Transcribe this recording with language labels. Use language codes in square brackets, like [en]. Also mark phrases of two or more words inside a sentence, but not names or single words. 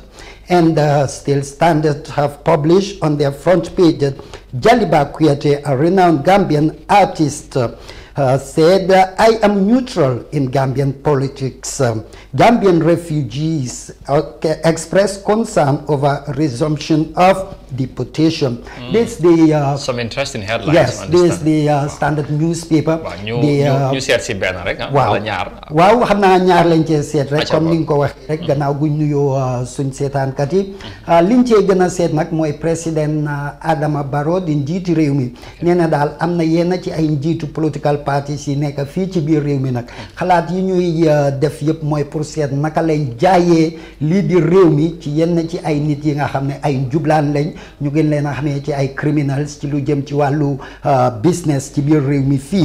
[en] And still Standard have published on their front page that Jaliba Kuyate, a renowned Gambian artist, said, I am neutral in Gambian politics. Gambian refugees express concern over resumption of deportation. This the some interesting headlines. Yes, this is the Standard newspaper. [wo] Ñu seet si benn rek wala ñaar. Waaw xam naa ñaar lañ cee seet rek comme ni nga ko waxee rek gannaaw guñ nuyoo suñ seetaankat yi liñ cee gën a seet nag mooy président Adama Barrow di njiiti réew mi nee na daal am na yenn ci ay njiitu [en] political parties [wo] yi nekk fii ci biir réew mi nag xalaat yi ñuy def yëpp mooy pour seet naka lay jaayee lii di réew mi ci yenn ci ay nit yi nga xam ne ay njublaan lañ ñu gën leen a xamee ci ay criminals ci lu jëm ci wàllu business ci biir réew mi fii.